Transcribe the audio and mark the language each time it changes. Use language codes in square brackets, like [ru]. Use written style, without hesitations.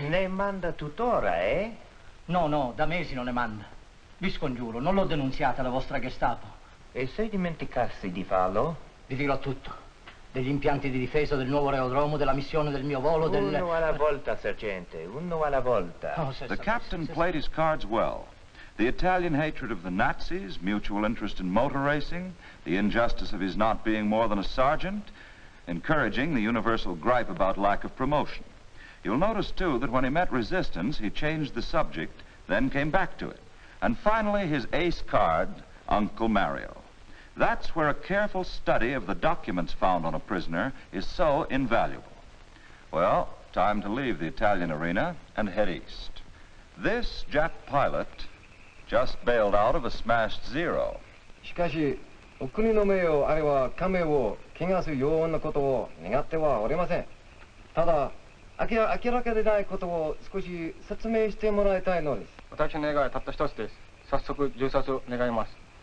[it] Ne manda tuttora, eh? No, da mesi non ne manda. Vi scongiuro, non lo denunziate alla vostra Gestapo. E se dimenticassi di farlo? Vi dirò tutto. Degli impianti di difesa, del nuovo aerodromo, della missione del mio volo, Uno alla volta, sergente, uno alla volta. Oh, [en] The captain played his cards well. The Italian hatred of the Nazis, mutual interest in motor racing, the injustice of his not being more than a sergeant, encouraging the universal gripe about lack of promotion. You'll notice, too, that when he met resistance, he changed the subject, then came back to it. And finally, his ace card, Uncle Mario. That's where a careful study of the documents found on a prisoner is so invaluable. Well, time to leave the Italian arena and head east. This Jap pilot just bailed out of a smashed Zero. [ja] しかし、お国の名誉あるいは家名を汚すようなことを願ってはおりません。ただ、明らかでないことを少し説明してもらいたいのです。私の願いはたった一つです。早速銃殺を願います。